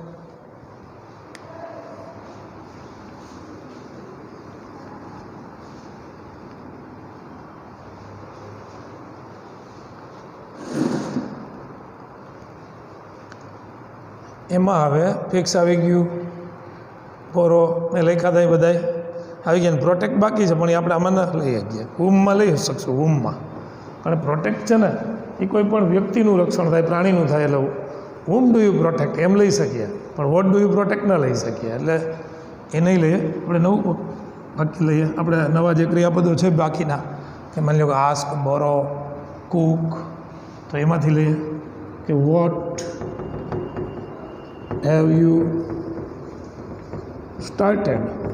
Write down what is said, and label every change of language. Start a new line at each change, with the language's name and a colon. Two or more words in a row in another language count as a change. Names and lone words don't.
Gujarati: એમાં હવે ફિક્સ આવી ગયું. પોરો મેં લખ્યા હતા એ બધાય આવી ગયા. પ્રોટેક્ટ બાકી છે પણ એ આપણે આમાં ન લઈ શકીએ. વૂમમાં લઈ શકશું. વૂમમાં કારણ પ્રોટેક્ટ છે ને એ કોઈ પણ વ્યક્તિનું રક્ષણ થાય, પ્રાણીનું થાય એટલે
English: whom do you protect
Gujarati: એમ લઈ શકીએ પણ
English: what do you protect
Gujarati: ન લઈ શકીએ. એટલે એ નહીં લઈએ. આપણે નવું વાક્ય લઈએ. આપણે નવા જે ક્રિયાપદો છે બાકીના કે માની લો કે આસ્ક, બોરો, કુક તો એમાંથી લઈએ કે
English: what have you started?